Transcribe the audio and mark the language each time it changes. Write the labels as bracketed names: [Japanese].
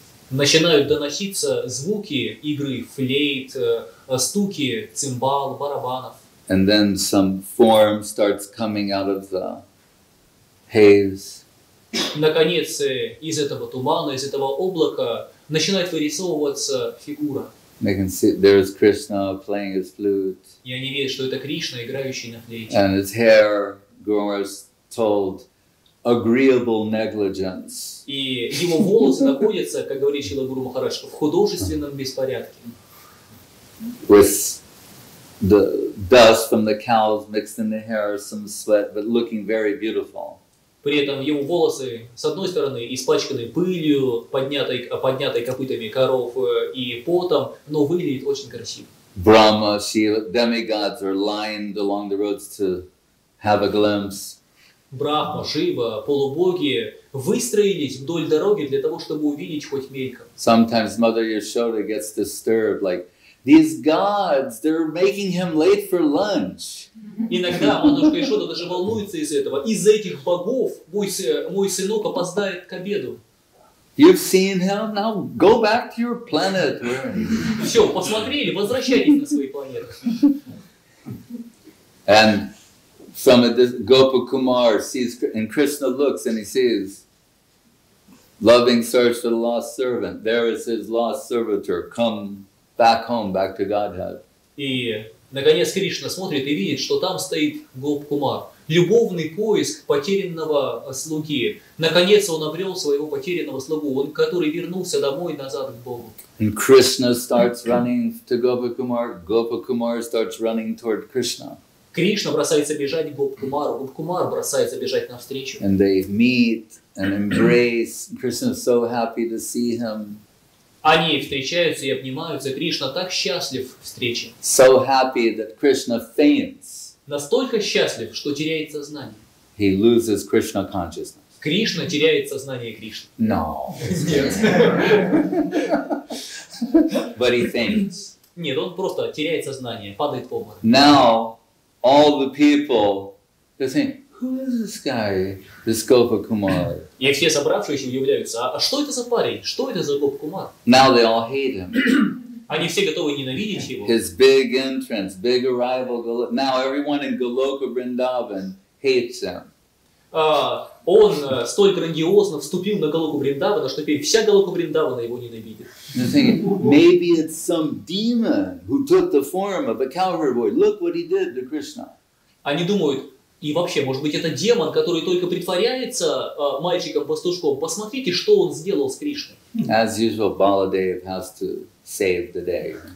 [Russian] Начинают доноситься звуки игры флейт, стуки цимбал, барабанов. [English] And then some form starts coming out of the haze. [Russian] Наконец, из этого тумана, из этого облака начинает вырисовываться фигура. [English] They can see there's Krishna playing his flute. [Russian] И они видят, что это Кришна, играющий на флейте. [English] And his hair, Guru was told, agreeable negligence. [Russian] И его волосы находятся, как говорит Шрила Гуру Махарадж, в художественном беспорядке. [English] With the dust from the cows mixed in the hair, some sweat, but looking very beautiful. [Russian] При этом его волосы, с одной стороны, испачканы пылью, поднятой копытами коров и потом, но выглядит очень красиво. [English] Brahma, Shiva, demigods are lined along the roads to have a glimpse. [Russian] Брахма, Шива, полубоги выстроились вдоль дороги для того, чтобы увидеть хоть мельком. [English] Sometimes Mother Yashoda gets disturbed, like, these gods, they're making him late for lunch. [Russian] Иногда матушка Йашода даже волнуется из этого. Из-за этих богов мой сынок опоздает к обеду. [English] You've seen him, now go back to your planet. [Russian] Все, посмотрели, возвращайтесь на свои планеты. [English] And from Gopa Kumar sees, and Krishna looks and he sees, loving search for the lost servant. There is his lost servitor, come back home, back to Godhead. [Russian] И, наконец, Кришна смотрит и видит, что там стоит Гоп-Кумар. Любовный поиск потерянного слуги. Наконец он обрел своего потерянного слугу, который вернулся домой назад к Богу. [English] And Krishna starts running to Gopa Kumar starts running toward Krishna. [Russian] Кришна бросается бежать к Гоп-Кумару, Гоп-Кумар бросается бежать навстречу. [English] And they meet and embrace. Krishna is so happy to see him. [Russian] Они встречаются и обнимаются. Кришна так счастлив встрече. [English] So happy that Krishna faints. [Russian] Настолько счастлив, что теряет сознание. [English] He loses Krishna consciousness. [Russian] Кришна теряет сознание Кришны. [English] No. [Russian] Нет. [English] But he faints. [Russian] Нет, он просто теряет сознание, падает в обморок. [English] Now, all the people, they think, who is this guy, this Gopakumar? [Russian] И все собравшиеся удивляются, а что это за парень? Что это за Гоп-кумар? [English] Now they all hate him. [Russian] Они все готовы ненавидеть его. [English] His big entrance, big arrival. Now everyone in Goloka Vrindavan hates him. [Russian] Он столь грандиозно вступил на Галоку Вриндавана, что теперь вся Галока Вриндавана его ненавидит. [English] Maybe it's some demon who took the form of a cowherd boy. Look what he did to Krishna. [Russian] Они думают, и вообще, может быть, это демон, который только притворяется мальчиком-пастушком. Посмотрите, что он сделал с Кришной. [English] As usual, Baladev has to save the day.